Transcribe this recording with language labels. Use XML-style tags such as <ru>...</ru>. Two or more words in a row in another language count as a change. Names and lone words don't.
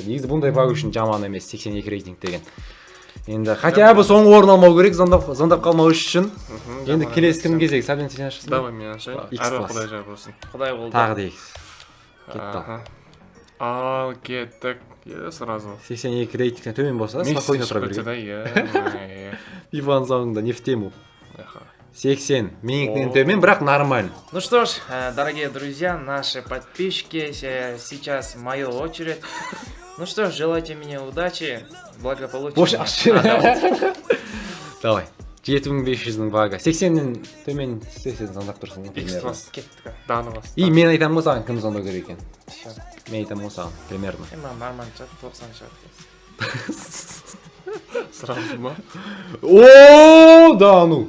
<kk>Негізі бұндай пак үшін жаман емес, 82 рейтинг деген. Енді</kk> <ru>хотя бы</ru> <kk>соңғы орын алмау керек, звондап қалмау үшін. Енді келесі кім кезек? Сәбден сен ашасың ба? Давай мен ашайын. Әрі Құдай жар болсын. Құдай болды. Тағы дейік. Кетті. Ал, кеттік. Сразу. 82 рейтингтен төмен болса, спокойно тұра берген. Иван соңында</kk> <ru>не в тему.</ru> <kk>80. Менің төмен, бірақ нормально.</kk> <ru>Ну что ж, дорогие друзья, наши подписчики, сейчас моя очередь. Ну что ж, желайте мне удачи, благополучия. Давай.</ru> <kk>7500-ның бағы. 80-нен төмен 80 звондап тұрсың. X-класс кеттік. Даны бас. И мен айтамын саған кім звондау керек екен. Мен айтамын саған, примерно. Нормально шығады, 90 шығады. Сразу ма?</kk> <ru>О, да ну.</ru>